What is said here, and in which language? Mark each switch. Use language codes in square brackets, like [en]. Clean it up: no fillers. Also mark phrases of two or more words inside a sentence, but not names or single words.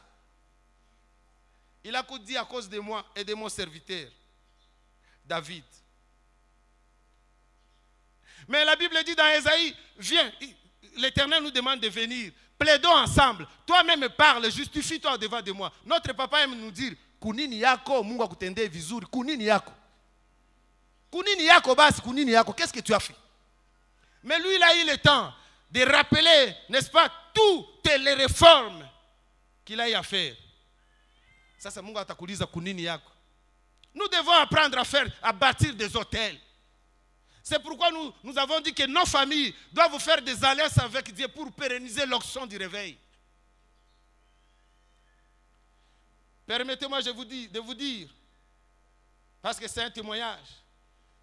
[fr] Il a dit à cause de moi et de mon serviteur, David. Mais la Bible dit dans Ésaïe, viens, l'Éternel nous demande de venir. Plaidons ensemble. Toi-même parle, justifie-toi devant de moi. Notre papa aime nous dire, [sw] kunini yako, Mungu akutendee vizuri, kunini yako. Kunini yako basi, kunini yako. [fr] Qu'est-ce que tu as fait? Mais lui, il a eu le temps de rappeler, n'est-ce pas, toutes les réformes qu'il a eu à faire. Ça, c'est [sw] Mungu atakuliza kunini yako. [fr] Nous devons apprendre à bâtir des hôtels. C'est pourquoi nous avons dit que nos familles doivent faire des alliances avec Dieu pour pérenniser l'onction du réveil. Permettez-moi de vous dire, parce que c'est un témoignage.